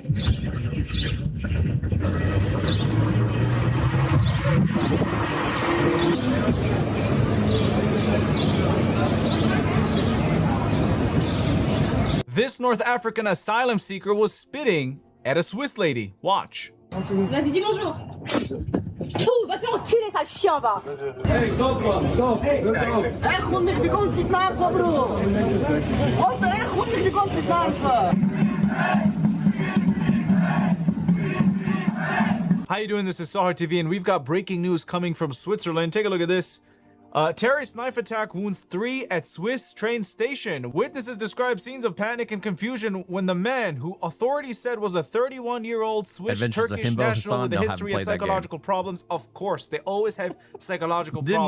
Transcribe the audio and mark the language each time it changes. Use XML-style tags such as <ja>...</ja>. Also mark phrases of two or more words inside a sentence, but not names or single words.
<en>This North African asylum seeker was spitting at a Swiss lady. Watch.</en> <fr>Vas-y, dis bonjour. Ouh, va te faire enculer, sale chien, va.</fr> <en>Hey, stop, stop.</en> <de>Hey, خد mich die ganze Zeit, Bro. Alter, خد mich die ganze Zeit.</de> <en>How you doing? This is Sahar TV, and we've got breaking news coming from Switzerland. Take a look at this. Terrorist knife attack wounds 3 at Swiss train station. Witnesses describe scenes of panic and confusion when the man, who authorities said was a 31-year-old Swiss-Turkish national with a history of psychological problems, of course, they always have psychological problems.</en>